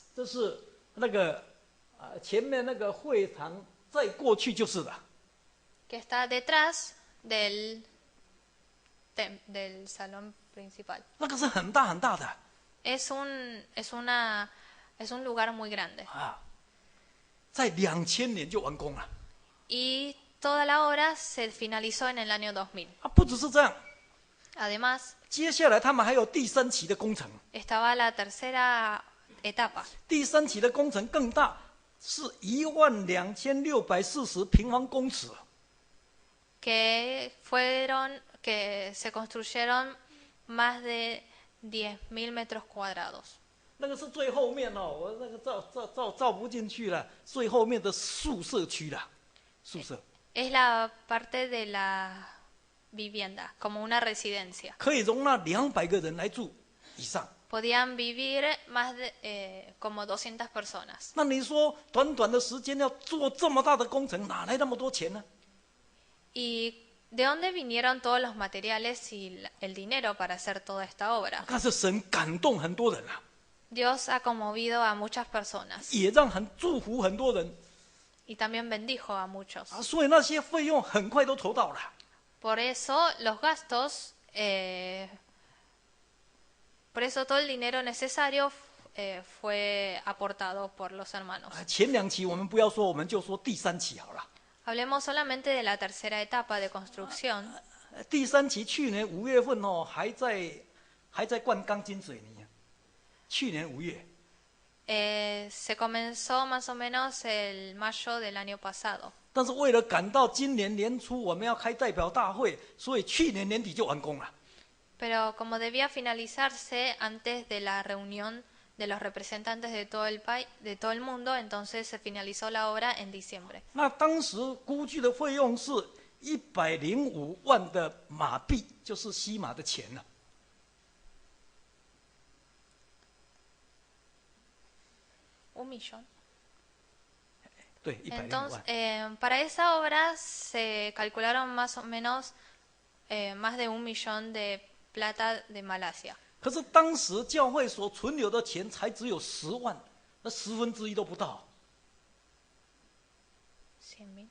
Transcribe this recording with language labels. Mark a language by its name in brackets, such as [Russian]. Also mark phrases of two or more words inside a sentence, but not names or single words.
[Chinese] 这是那个前面那个会堂，再过去就是的。 [Spanish] Que está detrás del salón principal. [Chinese] 那个是很大很大的 [Spanish] Es un lugar muy grande. [Chinese] 啊，在2000年就完工了 [Spanish] Y toda la obra se finalizó en el año 2000. [Chinese] 啊！不只是这样， [Spanish] Además, [Chinese] 接下来他们还有第3期的工程。 [Spanish] estaba la tercera etapa, [Chinese] 第3期的工程更大，是12640平方公尺。 [Spanish] que se construyeron más de 10.000 metros cuadrados. [Chinese] 那个是最后面哦，我那个照不进去了，最后面的宿舍区了，宿舍 [Spanish] Es la parte de la vivienda, como una residencia. [Chinese] 可以容纳200个人来住以上。 [Spanish] Podían vivir más de como 200 personas. [Chinese] 那你说短短的时间要做这么大的工程，哪来那么多钱呢？ [Spanish] ¿Y de dónde vinieron todos los materiales y el dinero para hacer toda esta obra? [Chinese] 但是神感动很多人啊， [Spanish] Dios ha conmovido a muchas personas [Chinese] 也让祝福很多人 [Spanish] y también bendijo a muchos. [Chinese] 啊，所以那些费用很快都筹到了。 [Spanish] Por eso los gastos, por eso todo el dinero necesario fue aportado por los hermanos. [Chinese] 前2期我们不要说，我们就说第3期好了。 [Spanish] Hablemos solamente de la tercera etapa de construcción. [Chinese] 第3期去年5月份哦，还在灌钢筋水泥。去年5月， [Spanish] Se comenzó más o menos el mayo del año pasado. [Chinese] 但是为了赶到今年年初我们要开代表大会，所以去年年底就完工了。 [Spanish] Pero como debía finalizarse antes de la reunión de los representantes de todo el mundo, entonces se finalizó la obra en diciembre. [Chinese] 那当时估计的费用是105万的马币，就是西马的钱了。 [Spanish] 1 millón. [Chinese] 对，105 [Spanish] Entonces, [Chinese] 万。 [Spanish] para esa obra se calcularon más o menos más de 1 millón de plata de Malasia. [Chinese] 可是当时教会所存留的钱才只有10万，那1/10都不到。 [Spanish] 100.000.